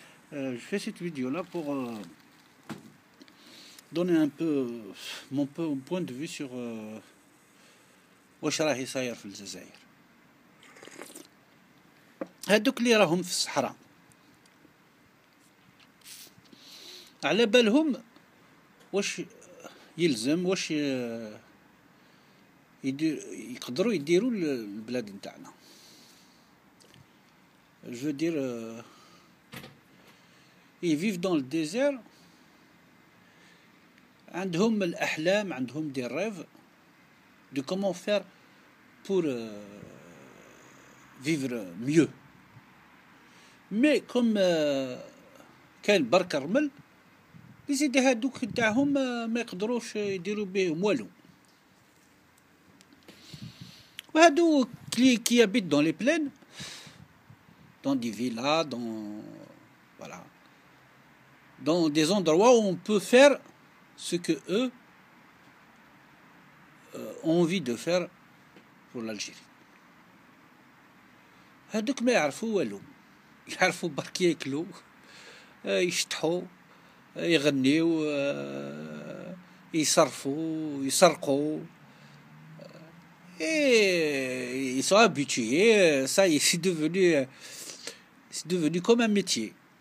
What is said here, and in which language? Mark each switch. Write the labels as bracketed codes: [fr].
[fr] Je fais cette vidéo-là pour donner un peu mon point de vue sur [ar] واش راهي صاير في الجزائر. هادوك اللي راهم في الصحراء على بالهم واش يلزم واش يقدروا يديروا البلاد نتاعنا. [fr] Je veux dire, ils vivent dans le désert. [ar] عندهم الأحلام, عندهم [fr] des rêves de comment faire pour vivre mieux. Mais comme [ar] كاين برك رمل, يزيد هادوك نتاعهم ما يقدروش يديروا بهم والو. وهادو [fr] qui habitent dans les plaines, dans des villas, voilà, dans des endroits où on peut faire ce que eux ont envie de faire pour l'Algérie. [ar] هادوك ما يعرفوا والو, يعرفوا برك ياكلوا, يشطحوا, يغنيوا, يصرفوا, يسرقوا. [fr] Et ils sont habitués, ça c'est devenu comme un métier.